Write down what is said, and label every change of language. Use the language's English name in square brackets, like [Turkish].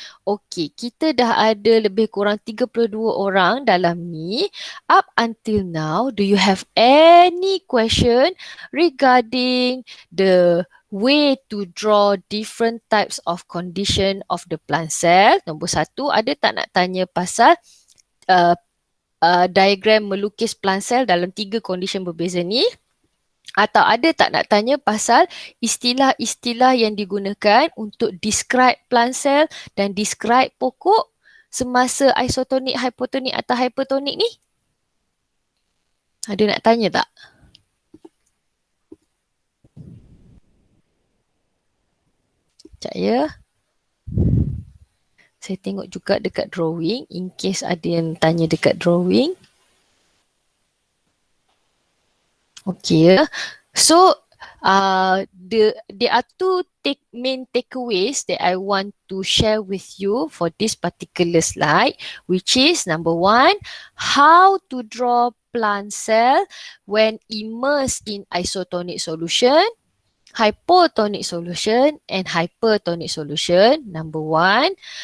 [Malay] Okey, kita dah ada lebih kurang 32 orang dalam ni. [English] Up until now, do you have any question regarding the way to draw different types of condition of the plant cell? [Malay] Nombor 1, ada tak nak tanya pasal diagram melukis plant cell dalam 3 condition berbeza ni? Atau ada tak nak tanya pasal istilah-istilah yang digunakan untuk [English] describe plant cell [Malay] dan [English] describe [Malay] pokok semasa isotonic, hypotonic atau hypertonic ni? Ada nak tanya tak? Sekejap ya. Saya tengok juga dekat drawing [English] in case [Malay] ada yang tanya dekat drawing. [English] Okay, so there are two main takeaways that I want to share with you for this particular slide, which is number 1, how to draw plant cell when immersed in isotonic solution, hypotonic solution and hypertonic solution, number 1.